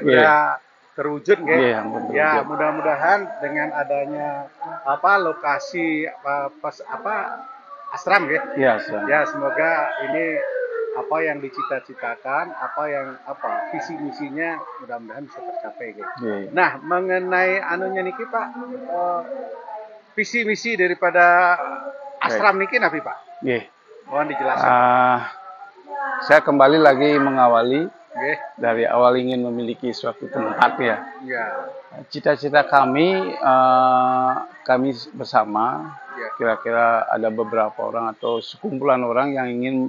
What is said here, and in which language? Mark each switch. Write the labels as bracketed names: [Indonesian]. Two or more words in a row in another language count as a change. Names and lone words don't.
[Indonesian] Ya, terwujud ya, mudah-mudahan dengan adanya lokasi ashram ya, semoga ini apa yang dicita-citakan, visi misinya mudah-mudahan bisa tercapai Nah, mengenai niki Pak, visi misi daripada ashram niki napi Pak? Mohon dijelaskan. Saya kembali lagi mengawali dari awal ingin memiliki suatu tempat ya. Cita-cita kami bersama, kira-kira ada beberapa orang atau sekumpulan orang yang ingin